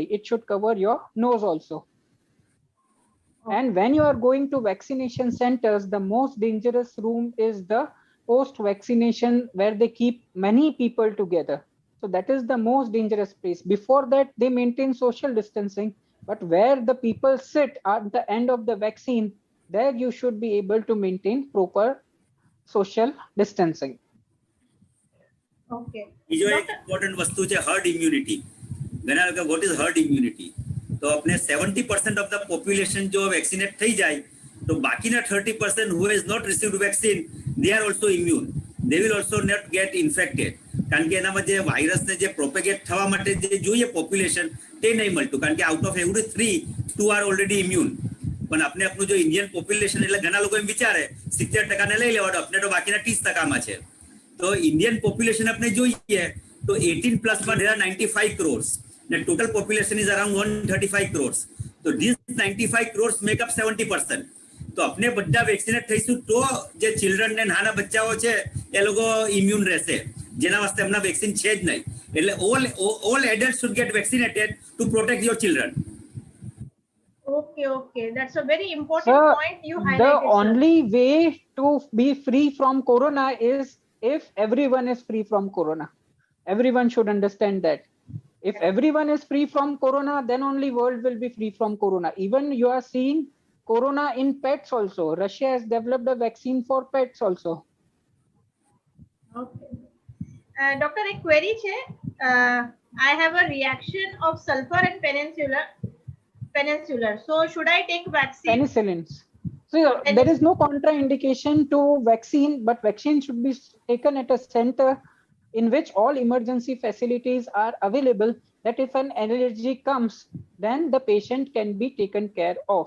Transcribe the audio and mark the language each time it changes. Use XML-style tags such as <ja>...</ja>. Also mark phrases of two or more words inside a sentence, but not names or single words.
<en>It should cover your nose also. And when you are going to vaccination centers, the most dangerous room is the post-vaccination where they keep many people together. So that is the most dangerous place. Before that, they maintain social distancing, but where the people sit at the end of the vaccine, there you should be able to maintain proper social distancing. Okay.</en> <gu>બીજો એક ઇમ્પોર્ટન્ટ વસ્તુ છે</gu> <en>herd immunity.</en> <gu>ઘણા લોકો</gu> <en>what is herd immunity?</en> <gu>તો આપણે</gu> <en>70% of the population</en> <gu>જો વેક્સિનેટ થઈ જાય તો બાકીના</gu> <en>30% who has not received vaccine, they are also immune. They will also not get infected.</en> <gu>કારણ કે એનામાં જે વાયરસને જે પ્રોપેગેટ થવા માટે જે જોઈએ પોપ્યુલેશન તે નહીં મળતું, કારણ કે</gu> <en>out of every 3, 2 are already immune.</en> <gu>પણ આપણે આપણું જો ઇન્ડિયન પોપ્યુલેશન એટલે ઘણા લોકો એમ વિચારે 70% લઈ લેવાનું, આપણે તો બાકીના 30%માં છે. તો ઇન્ડિયન પોપ્યુલેશન આપણે જોઈએ તો 18 પ્લસમાં</gu> <en>there are 95 crores. The total population is around 135 crores. So these 95 crores make up 70%.</en> <gu>તો આપણે બધા વેક્સિનેટ થઈશું તો જે ચિલ્ડ્રન ને નાના બચ્ચાઓ છે એ લોકો ઇમ્યુન રહેશે, જેના વાસ્તે એમના વેક્સિન છે જ નહીં.</gu> <en>એટલે all adult should get vaccinated to protect your children. ઓકે Okay. That's a very important Sir, point you the highlighted. sir. only way to be free from corona is if everyone is free from corona. Everyone should understand that. If everyone is free from corona, then only world will be free from corona. Even you are seeing corona in pets also. Russia has developed a vaccine for pets also. Okay. Doctor,</en> <gu>એક query છે.</gu> <en>I have a reaction of sulfur and peninsular. So should I take vaccine? Penicillins. So there is no contraindication to vaccine, but vaccine should be taken at a center in which all emergency facilities are available, that if an allergy comes, then the patient can be taken care of.</en>